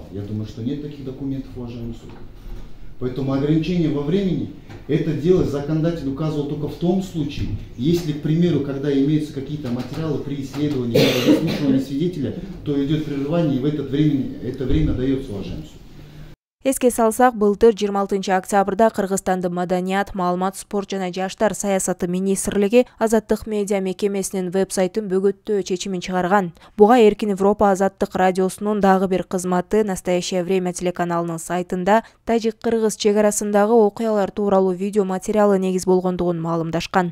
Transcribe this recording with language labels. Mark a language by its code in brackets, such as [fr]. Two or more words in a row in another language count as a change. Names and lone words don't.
[ru] Я думаю, что нет таких документов, уважаемый суд. Поэтому ограничение во времени, это дело законодатель указывал только в том случае, если, к примеру, когда имеются какие-то материалы при исследовании или заслушивании свидетеля, то идет прерывание, и в это время дается, уважаемый суд. [ky] Эске салсак, былтыр 26 октябрда Кыргызстандын Маданият, маалымат, спорт жана жаштар саясаты министрлиги азаттык медиа мекемесинин веб-сайтын бөгөттөө чечимин чыгарган. Буга Эркин Европа азаттык радиосунун дагы бир кызматы Настоящее время телеканалынын сайтында тажик-кыргыз чек арасындагы окуялар тууралуу видео материалы негиз болгондугун маалымдашкан.